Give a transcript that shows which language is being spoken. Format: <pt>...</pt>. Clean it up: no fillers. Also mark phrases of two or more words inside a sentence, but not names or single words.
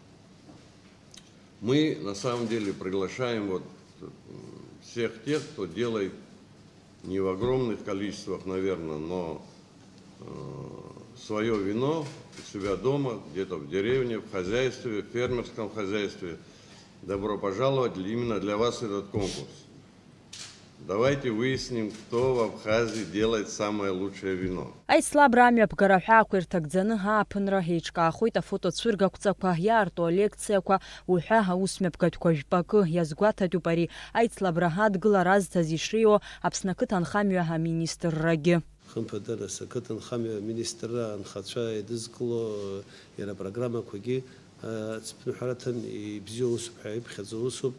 <ru>Мы на самом деле приглашаем всех тех, кто делает не в огромных количествах, наверное, но свое вино у себя дома, где-то в деревне, в хозяйстве, в фермерском хозяйстве. Добро пожаловать именно для вас этот конкурс. Давайте выясним, кто в Абхазии делает самое лучшее вино.</ru> <ab>Аицлабра амҩаԥгара ҳәаақәа ирҭагӡаны ааԥынра еиҿкаахоит афотоцәыргақәҵақәа иаарту алекциақәа уҳәа аусмҩаԥгатәқәа жәпакы иазгәаҭатәуп ари аицлабра адгылара азҭаз ишииуа Аԥсны ақыҭанхамҩа аминистррагьы. Хымԥадара ақыҭанхамҩа аминистрра анхацәа еидызкыло иара апрограммақәагьы цԥныҳәараҭан ибзиоу усуп ҳәа иԥхьаӡо усуп.</ab>